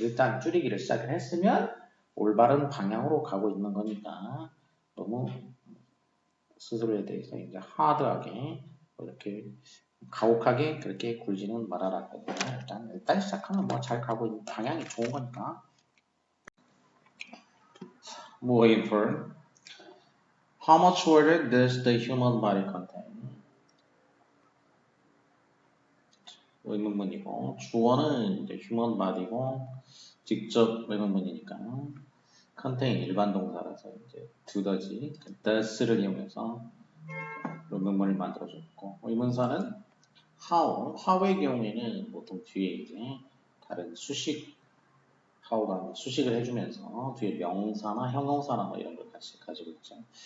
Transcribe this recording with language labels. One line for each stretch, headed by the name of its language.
Korean: 일단 줄이기를 시작을 했으면 올바른 방향으로 가고 있는 거니까 너무 스스로에 대해서 이제 하드하게 이렇게 가혹하게 그렇게 굴지는 말아라. 일단 시작하면 뭐 잘 가고 있는 방향이 좋은 거니까.
English: Moving forward, how much water does the human body contain?
Korean: 의문문이고 주어는 이제 human body고 직접 의문문이니까 contain 일반 동사라서 이제 두더지 does를 이용해서 의문문을 만들어줬고 의문사는 how의 경우에는 보통 뒤에 이제 다른 수식 how가 수식을 해주면서 뒤에 명사나 형용사나 뭐 이런 걸 같이 가지고 있죠.